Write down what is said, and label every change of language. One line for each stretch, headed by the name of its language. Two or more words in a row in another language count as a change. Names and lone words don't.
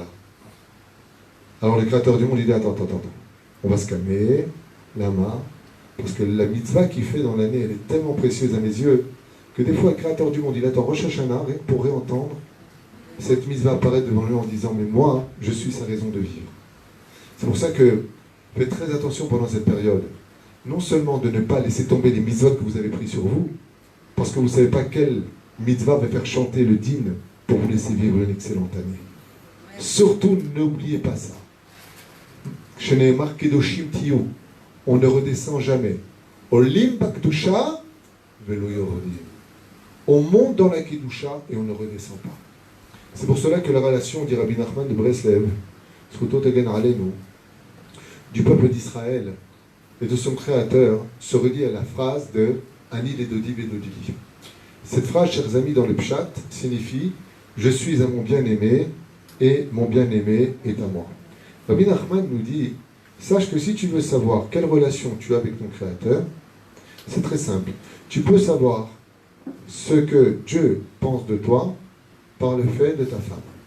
French: Alors le Créateur du monde, il dit, attends, on va se calmer, lama, parce que la mitzvah qu'il fait dans l'année, elle est tellement précieuse à mes yeux, que des fois le Créateur du monde, il attend Rosh Hashanah pour réentendre cette mitzvah apparaître devant lui en disant, mais moi, je suis sa raison de vivre. C'est pour ça que faites très attention pendant cette période, non seulement de ne pas laisser tomber les mitzvot que vous avez pris sur vous, parce que vous ne savez pas quelle mitzvah va faire chanter le din pour vous laisser vivre une excellente année. Surtout, n'oubliez pas ça.
Hebrew: שנאמר קדושים תהיו.
French: On ne redescend jamais.
Hebrew: עולים בקדושה ולא יורדים.
French: On monte dans la kedusha et on ne redescend pas. C'est pour cela que la relation, dit Rabbi Nachman de Breslev, du peuple d'Israël et de son créateur se relie à la phrase de
Hebrew: אני לדודי ודודי לי.
French: Cette phrase, chers amis, dans le Pshat, signifie je suis à mon bien-aimé et mon bien-aimé est à moi. Rabbi Nachman nous dit sache que si tu veux savoir quelle relation tu as avec ton créateur, c'est très simple. Tu peux savoir ce que Dieu pense de toi par le fait de ta femme.